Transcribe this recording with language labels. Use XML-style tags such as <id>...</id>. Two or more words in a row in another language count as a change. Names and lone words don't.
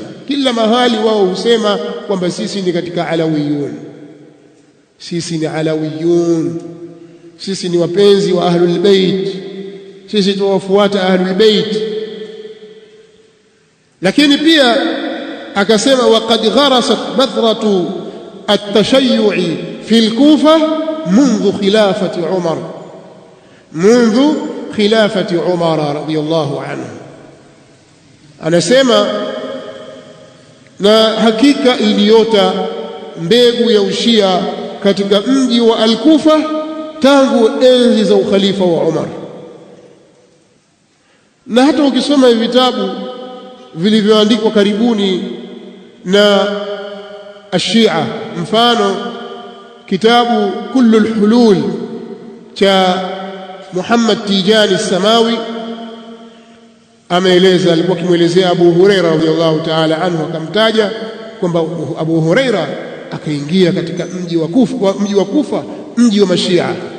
<sw>Kila mahali wao husema kwamba sisi ni katika Alawiyun, sisi ni Alawiyun, sisi ni wapenzi wa</sw> <ar>أهل البيت,</ar> <sw>sisi tuwafuata</sw> <ar>أهل البيت.</ar> <sw>Lakini pia akasema</sw> <ar>وقد غرست بذرة التشيع في الكوفة منذ خلافة عمر رضي الله عنه.</ar> <sw>Anasema na hakika iliota mbegu ya ushia katika mji wa Al-Kufa tangu enzi za ukhalifa wa Umar. Na hata ukisoma vitabu vilivyoandikwa karibuni na Ashia, mfano kitabu Kullul Hulul cha Muhammad Tijani Samawi, ameeleza, alikuwa akimuelezea Abu Huraira</sw> <ar>رضي الله تعالى عنه,</ar> <sw>akamtaja kwamba Abu Huraira akaingia katika mji wa Kufa, mji wa Mashia.</sw>